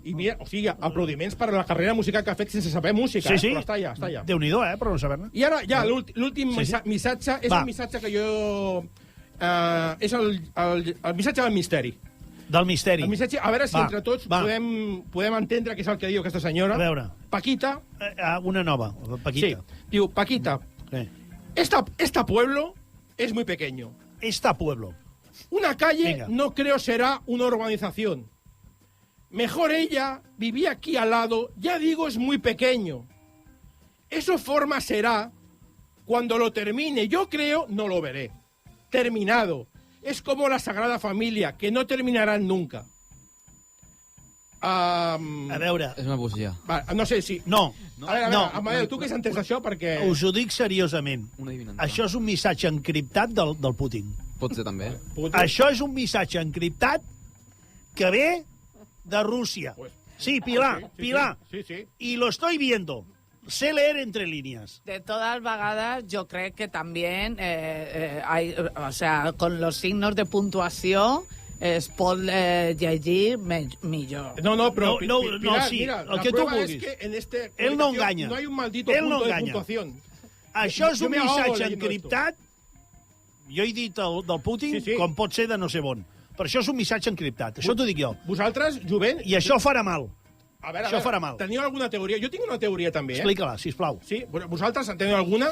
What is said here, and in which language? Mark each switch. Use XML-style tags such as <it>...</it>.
<ca>I mira, o sigui, aplaudiments per la carrera musical que ha fet sense saber música, sí. Però està allà. Déu-n'hi-do, però no saber-ne. I ara, ja, l'últim missatge és un missatge que jo... És el missatge del misteri. Del misteri. El missatge, a veure si entre tots podem entendre què és el que diu aquesta senyora. A veure. Paquita. Una nova, Paquita.</ca> <es>Sí, diu, Paquita, este pueblo es muy pequeño. Esta pueblo. Una calle no creo será una urbanización. Mejor ella vivía aquí al lado, ya digo, es muy pequeño. Eso forma será cuando lo termine. Yo creo, no lo veré. Terminado. Es como la Sagrada Familia, que no terminarán nunca.</es> <ca>A veure... És una poesia. No sé si... No. A veure, Amadeu, tu què has entès d'això? Perquè... Us ho dic seriosament. Això és un missatge encriptat del Putin. Pot ser també. Això és un missatge encriptat que ve de Rússia. Sí, Pilar. Sí.</ca> <es>Y lo estoy viendo. Sé leer entre líneas. De todas vagadas, yo creo que también hay, o sea, con los signos de puntuación</es> <ca>es pot llegir millor. No, però Pilar, sí, mira, el que tu vulguis.</ca> <es>Es que en este Él no enganya. No hay un maldito punto de puntuación.</es> <ca>Això és un missatge encriptat. Jo he dit del Putin, com pot ser de no sé on. Però això és un missatge encriptat. Això t'ho dic jo. Vosaltres, jovent... I això farà mal. A veure, això farà mal. Teniu alguna teoria? Jo tinc una teoria, també, Explica-la, sisplau. Sí? Vosaltres en teniu alguna?</ca>